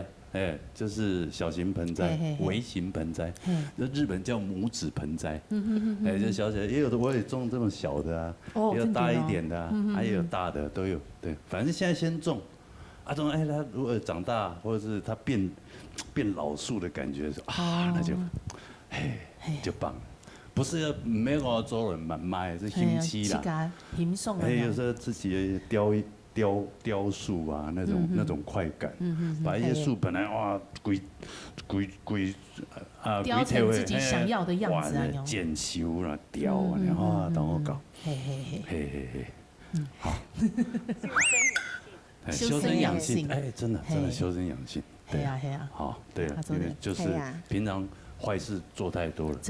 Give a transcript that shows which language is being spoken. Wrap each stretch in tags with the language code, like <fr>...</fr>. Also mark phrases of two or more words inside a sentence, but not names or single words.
<zh>就是小型盆栽、微型盆栽，就日本叫拇指盆栽，就小小，也有的我也種這麼小的啊，也有大一點的啊，也有大的都有，對，反正現在先種，種它如果長大或者是它變老樹的感覺，那就棒，不是要沒有我做人蠻賣，是興起啦，有時候自己雕塑啊，那種快感，把一些樹本來哇雕成自己想要的樣子啊，剪修啦，雕啊，哇，等我搞，好，修身養性，真的修身養性，對啊，好，對啊，因為就是平常壞事做太多了，</zh>